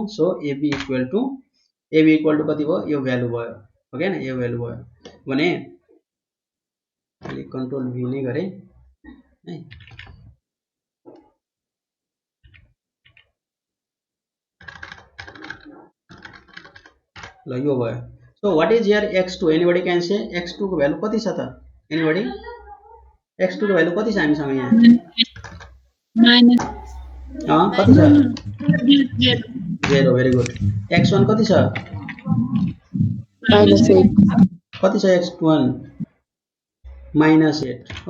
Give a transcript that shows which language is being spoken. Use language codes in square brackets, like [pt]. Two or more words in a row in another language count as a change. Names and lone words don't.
[ne] सो ab [en] equal to [ne] कति भयो, यो भ्यालु भयो, हो क्या न, यो भ्यालु भयो भने अहिले कन्ट्रोल v नै गरे है। ल यो भयो। [en] So what is here x2? Anybody can say x2 [ne] को भ्यालु कति छ त? एनीबडी x2 को भ्यालु कति छ हामीसँग यहाँ? कति छ? 0। [en] very good. [ne] x1 कति छ? -8. कति छ x1? -8 हो।